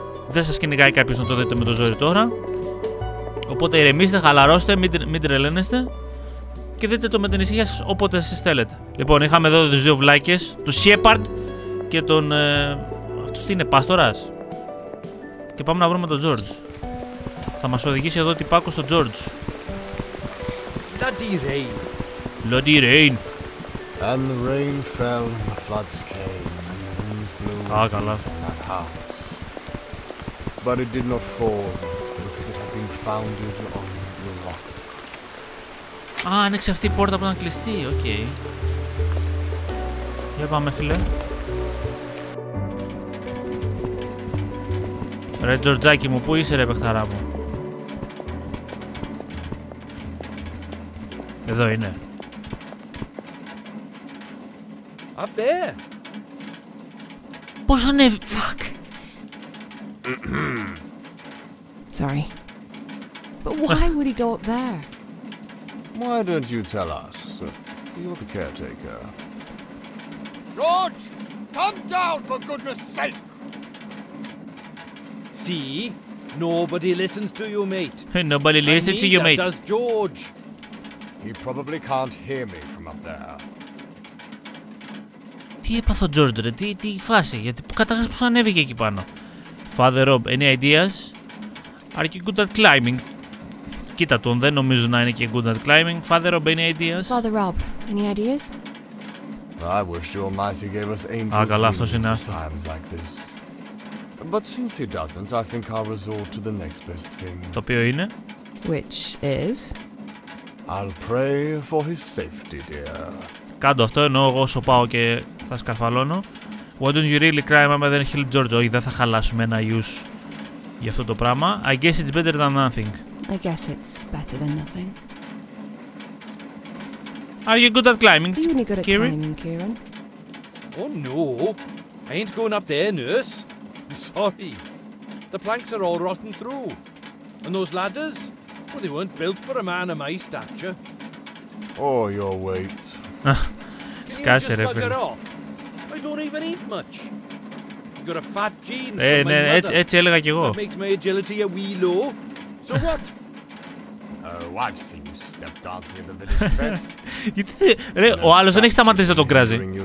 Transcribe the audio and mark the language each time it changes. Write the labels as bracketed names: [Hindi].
[Greek] Δεν σας κυνηγάει κάποιος να το δείτε με το ζόρι τώρα. Οπότε ηρεμήστε, χαλαρώστε, μην τρελαίνεστε και δείτε το με την ησυχία σας όποτε εσείς θέλετε. Λοιπόν, είχαμε εδώ τους δύο βλάκες, τον Shepard και τον... αυτός τι είναι, Πάστορας. Και πάμε να βρούμε τον George. Θα μας οδηγήσει εδώ τυπάκο στο George. [English] Bloody rain. And the rain fell and the floods came and the winds blew [Greek] καλά. [English] that house. But it did not fall because it had been founded on the rock. [Greek] Άνοιξε αυτή η πόρτα που ήταν κλειστή, οκ. Για πάμε φίλε. Ρε Τζορτζάκι μου, πού είσαι ρε παιχταρά μου? Εδώ είναι. [English] Up there. [Greek] Πώς ανέβη... [English] Fuck. Sorry. But why would he go up there? Why don't you tell us? You're the caretaker. George, come down for goodness sake. See? Nobody listens to you, mate. Nobody listens to you, mate. Does George. He probably can't hear me from up there. [Greek] Τι έπαθε ο George ρε, τι φάση, γιατί καταρχάς πως ανέβηκε εκεί πάνω. [English] Father Rob, any ideas? Are you good at climbing? [Greek] Κοίτα τον, δεν νομίζω να είναι και [English] good at climbing. Father Rob, any ideas? Father Rob, any ideas? I wish your Almighty gave us angels [Greek] καλά, [English] wings [Greek] αυτός είναι [English] at [Greek] άστο. [English] times like this. But since he doesn't, I think I'll resort to the next best thing. [Greek] Το οποίο είναι? [English] Which is? I'll pray for his safety, dear. [Greek] Κάντο αυτό, ενώ εγώ όσο πάω και θα σκαρφαλώνω. [English] Why don't you really cry, [Greek] άμα δεν [English] help George? [Greek] Όχι, δεν θα χαλάσουμε ένα use για αυτό το πράγμα. [English] I guess it's better than nothing. I guess it's better than nothing. Are you good at climbing, Are you any good at Kieran? climbing, Kieran? Oh no. I ain't going up there, nurse. I'm sorry. The planks are all rotten through. And those ladders? Well, they weren't built for a man of my stature. Or your weight. [Greek] Σκάσε ρε φίλε. [English] I don't even eat much. You got a fat gene. [Greek] Ναι, έτσι έλεγα κι εγώ. [English] That makes my agility a wee low. So what? Oh, I've seen you step dancing at the village fest. [Greek] Γιατί ρε, ο άλλος δεν έχει σταματήσει να τον κράζει.